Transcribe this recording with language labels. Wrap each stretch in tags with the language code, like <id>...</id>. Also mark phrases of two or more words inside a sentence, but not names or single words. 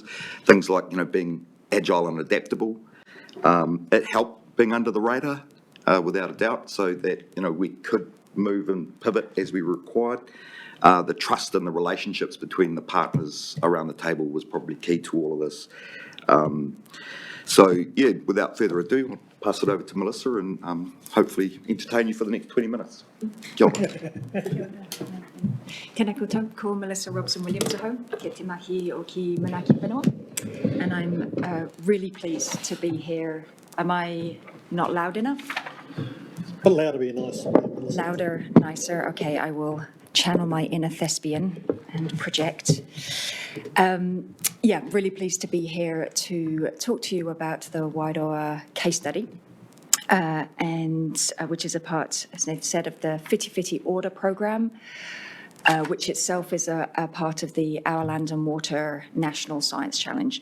<en>Things like, being agile and adaptable. It helped being under the radar, without a doubt, so that, we could move and pivot as we required. The trust and the relationships between the partners around the table was probably key to all of this. So, yeah, without further ado, I'll pass it over to Melissa and hopefully entertain you for the next 20 minutes.</en> <mi>Kia ora. Tēnā koutou, ko Melissa Robson-Williams ahau, ke te mahi o ki Manaki Whenua,</mi> <en>and I'm really pleased to be here. Am I not loud enough? But louder be nice. Louder, nicer. Okay, I will channel my inner thespian and project. Yeah, really pleased to be here to talk to you about the Wairoa case study, and which is a part, as Nathan said, of the Whiti Whiti Order programme, which itself is a part of the Our Land and Water National Science Challenge.</en>